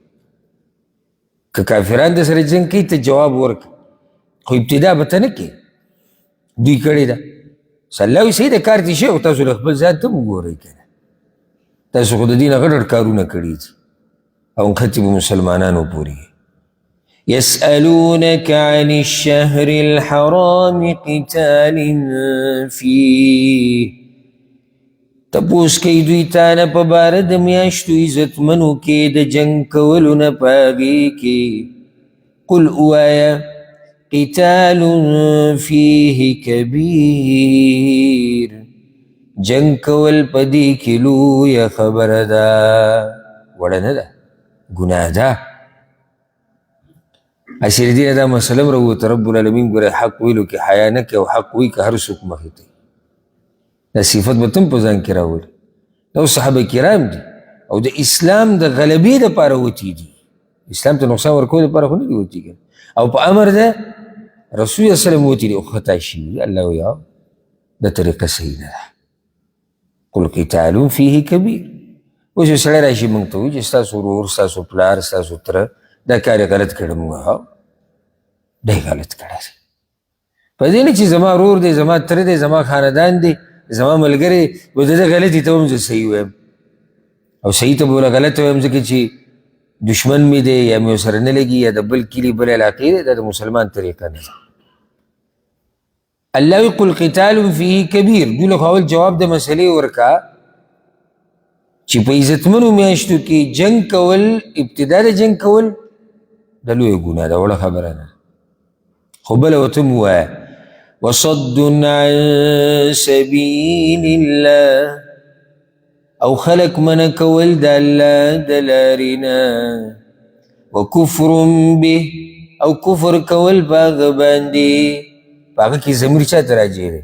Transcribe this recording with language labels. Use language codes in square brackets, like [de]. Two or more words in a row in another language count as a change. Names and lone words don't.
[ps] که کافران د سره جنګ کوي ته جواب ورکړه، خو ابتدا به ته نه کوې، دوی کړې ده. الله وایي صحیح ده کار دې شوی، خو تاسو له خپل ځان ته هم وګورئ که نه، تاسو خو د دې نه غټ غټ کارونه کړي دي او نښتې به مسلمانانو پورې. [ar] يسألونك عن الشهر الحرام قتال فيه، [ps] تپوس کوي دوی تا نه په باره د میاشتو عزتمنو کې د جنګ کولو نه په هغې کې. [ar] قل اوایا قتال فيه كبير، [ps] جنگ کول په دې کې لویه خبره ده، وړه نه ده، ګناه ده. اشر دینه دا مسله هم راووته. رب العالمین ګوره حق ویلو کې حیا نه کوي، او حق وایي که هر څوک مخې ته. دا صفت به ته هم په ځان کې راولي. دا صحابه کرام دي او د اسلام د غلبې دپاره وتي دي، اسلام ته نقصان ورکولو دپاره خو نه دي وتي کنه. او په امر ده [ar] رسول الله صلی الله علیه وسلم [ps] وتي دي او خطا شي. الله وایي دا طریقه صحیح نه ده. [ar] قل قتال فيه كبير. [ps] اوس یو سړی راشي موږ ته وایي چې ستاسو ورور، ستاسو پلار، ستاسو تره دا کار یې غلط کړی. موږ دا یې غلط کړی دی. په دې نه چې زما رور دی، زما تره دی، زما خاندان دی، زما ملګری، و د ده غلطي ته هم زه صحیح وایم او صحیح ته به وله غلط وایم ځکه چې دشمن مې دی یا مې ورسره نه لګي یا د بل کلي بل علاقې دی، دا د مسلمان طریقه نه ده. الله وی [ar] قل قتال فيه کبیر، [ps] دوی له خو اول جواب د مسئلې ورکا چې په عزتمنو میاشتو کې جنگ کول، ابتدا د جنگ کول د لویه ګناه ده، وړه خبره نه. خو بله ورته م ووایه [ar] وصد عن سبیل الله، [ps] او خلق منع کول د الله د لارې نه، [ar] وکفر به، [ps] او کفر کول په هغه باندې، په هغه کې ضمیر چا ته راجع دی؟